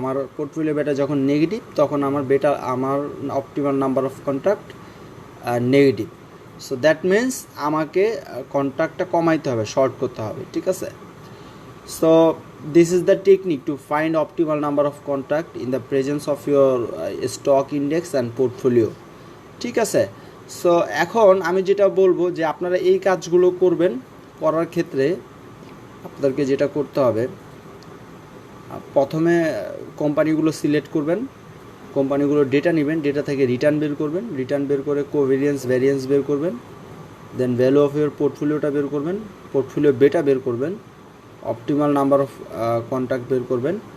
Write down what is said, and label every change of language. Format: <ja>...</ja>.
<bn>আমার পোর্টফোলিও বেটা যখন নেগেটিভ, তখন আমার optimal number of contract negative. So that means আমাকে কন্ট্রাক্টটা কমাইতে হবে, শর্ট করতে হবে।</bn> <en>ঠিক আছে, so this is the technique to find optimal number of contract in the presence of your stock index and portfolio.</en> <bn>ঠিক আছে, সো এখন আমি যেটা বলবো যে আপনারা এই কাজগুলো করার ক্ষেত্রে আপনাদেরকে যেটা করতে হবে, প্রথমে কোম্পানিগুলো সিলেক্ট করবেন, কোম্পানিগুলো ডেটা নেবেন, ডেটা থেকে রিটার্ন বের করবেন, রিটার্ন বের করে ভ্যারিয়েন্স বের করবেন, দেন ভ্যালু অফ ইউর পোর্টফোলিওটা বের করবেন, পোর্টফোলিও বেটা বের করবেন, অপটিমাল নাম্বার অফ কন্ট্যাক্ট বের করবেন।</bn>